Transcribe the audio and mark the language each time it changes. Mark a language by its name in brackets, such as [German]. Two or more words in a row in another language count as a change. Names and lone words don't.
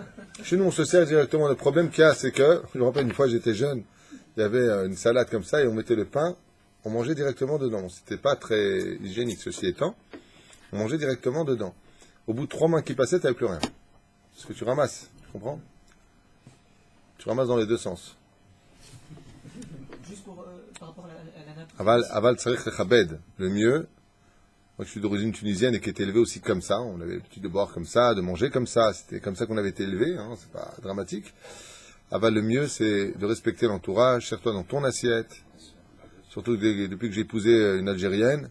[French] Chez nous, on se sert directement. Le problème qu'il y a, c'est que, je me rappelle une fois, j'étais jeune, il y avait une salade comme ça et on mettait le pain, on mangeait directement dedans. C'était pas très hygiénique, ceci étant. On mangeait directement dedans. Au bout de 3 mains qui passaient, tu n'avais plus rien. Parce que tu ramasses, tu comprends? Tu ramasses dans les deux sens. Juste par rapport à la nappe. [Hebrew] אבל צריך לכבד. [French] Le mieux, moi je suis d'origine tunisienne et qui était élevé aussi comme ça. On avait l'habitude de boire comme ça, de manger comme ça. C'était comme ça qu'on avait été élevé, hein, c'est pas dramatique. Aval, le mieux, c'est de respecter l'entourage. Sers-toi dans ton assiette. Surtout depuis que j'ai épousé une Algérienne.